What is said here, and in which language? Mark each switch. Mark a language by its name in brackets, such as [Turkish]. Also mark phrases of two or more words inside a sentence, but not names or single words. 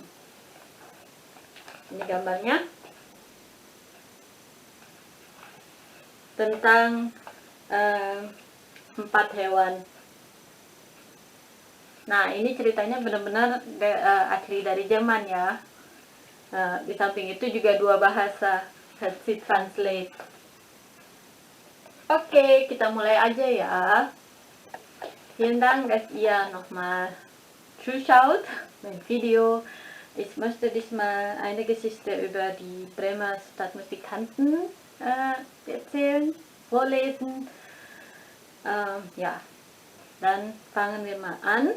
[Indonesian] Ini gambarnya. Tentang 4 hewan. Nah, ini ceritanya benar-benar asli dari Jerman ya. Di samping itu juga 2 bahasa, Saksi translate. Oke, kita mulai aja ya. [German] Vielen Dank, dass ihr nochmal zuschaut, mein Video. Ich möchte diesmal eine Geschichte über die Bremer Stadtmusikanten erzählen, vorlesen. Ja, dann fangen wir mal an.